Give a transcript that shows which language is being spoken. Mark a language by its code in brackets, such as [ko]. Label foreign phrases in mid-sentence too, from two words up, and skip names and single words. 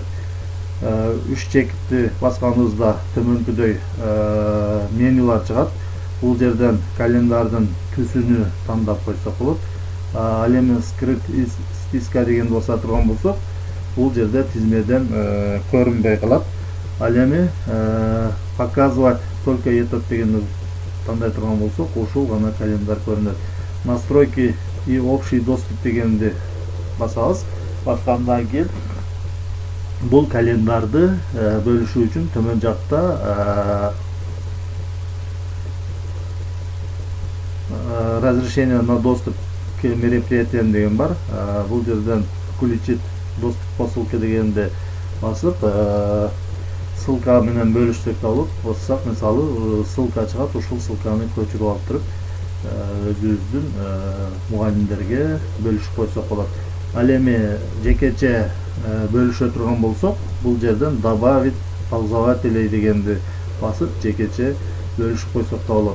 [ky] 3 чекти басканыбызда төмөнкүдөй менюлар чыгат. Бул жерден календардын түсүнү тандап койсок болот. Ал эми [ru] скрыт списка [ky] дегенди баса турган болсок, бул жерде тизмеден көрүнбөй калат. Ал эми [ru] показывать только этот [ky] дегенди тандай турган болсок, ушул гана календар көрүнөт. [ru] Настройки и общий доступ [ky] дегенди басабыз. Баскандан кийин бул календарды бөлүшүү үчүн төмөн жакта [ru] разрешение на доступ к мероприятиям [ky] деген бар. Бул жерден [ru] включить доступ по ссылке [ky] дегенди басып, ссылка менен бөлүшсөк да болот. Бассак, мисалы, ссылка чыгат, ушул ссылканы көчүрүп алып туруп, өзүбүздүн мугалимдерге бөлүшүп койсок болот. Ал эми жекече бөлүшө турган болсок, бул жерден [ru] добавить пользователей [ky] дегенди басып, жекече бөлүшүп койсок да болот.